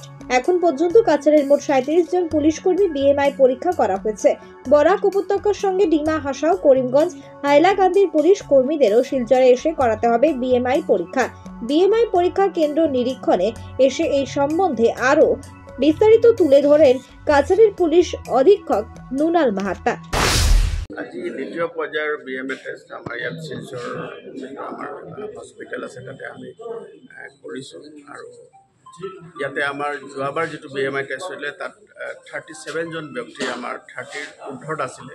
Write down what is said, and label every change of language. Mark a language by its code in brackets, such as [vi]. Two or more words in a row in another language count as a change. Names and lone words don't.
[bn] এখন পর্যন্ত কাছাড়ের মোট 37 জন পুলিশ কর্মী বিএমআই পরীক্ষা করা হয়েছে। বরাক উপত্যকার সঙ্গে ডিমা হাসাও, করিমগঞ্জ, হাইলাকান্দির পুলিশ কর্মীদেরও শিলচরে এসে করাতে হবে বিএমআই পরীক্ষা। বিএমআই পরীক্ষা কেন্দ্র নিরীক্ষণে এসে এই সম্বন্ধে আরো বিস্তারিত তুলে ধরেন কাছাড়ের পুলিশ অধীক্ষক নুনাল মাহাতা। [as] আজি দ্বিতীয় পৰ্যায়ৰ BMA টেষ্ট আমাৰ ইয়াত শিলচৰ আমাৰ হস্পিটেল আছে, তাতে আমি কৰিছোঁ। আৰু ইয়াতে আমাৰ যোৱাবাৰ যিটো BMI টেষ্ট হৈছিলে তাত 37 জন ব্যক্তি আমাৰ 30ৰ ঊৰ্ধত আছিলে।